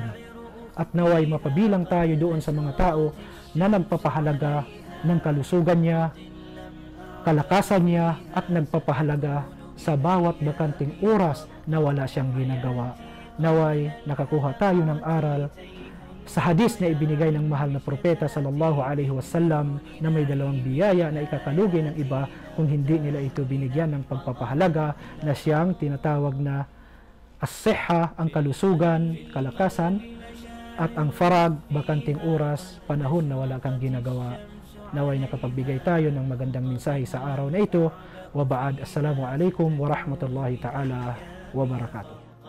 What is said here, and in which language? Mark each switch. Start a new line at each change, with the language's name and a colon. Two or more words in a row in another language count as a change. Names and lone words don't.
Filipino: At naway mapabilang tayo doon sa mga tao na nagpapahalaga ng kalusugan niya, kalakasan niya, at nagpapahalaga sa bawat bakanting oras na wala siyang ginagawa. Naway nakakuha tayo ng aral sa hadis na ibinigay ng mahal na propeta
Arabic: صلى الله عليه وسلم
Filipino: na may dalawang biyaya na ikakalugi ng iba kung hindi nila ito binigyan ng pagpapahalaga, na siyang tinatawag na as-sihha, ang kalusugan, kalakasan, at ang farag, bakanting oras, panahon na wala kang ginagawa. Naway nakapagbigay tayo ng magandang mensahe sa araw na ito.
Arabic: وبعد، السلام عليكم ورحمة الله تعالى وبركاته.